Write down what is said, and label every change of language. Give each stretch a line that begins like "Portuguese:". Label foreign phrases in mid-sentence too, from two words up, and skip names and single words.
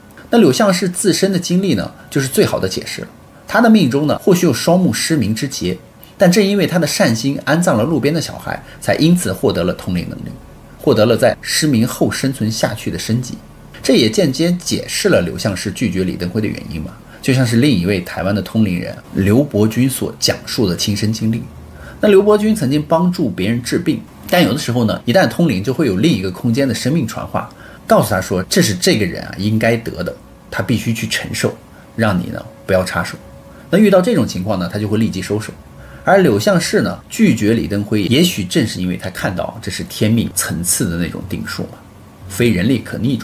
Chinese: 那柳相氏自身的經歷呢，就是最好的解釋了。他的命中呢，或許有双目失明之劫，但正因為他的善心安葬了路邊的小孩，才因此獲得了通靈能力，獲得了在失明後生存下去的生機。這也間接解釋了柳相氏拒絕李登輝的原因嘛，就像是另一位台灣的通靈人劉伯鈞所講述的親身經歷。那劉伯鈞曾經幫助別人治病，但有的時候呢，一旦通靈就會有另一個空間的生命傳話，告訴他說這是這個人應該得的，他必須去承受，讓你呢不要插手。那遇到這種情況呢，他就會立即收手。而柳相氏呢，拒絕李登輝，也許正是因為他看到這是天命層次的那種定數嘛，非人力可逆轉。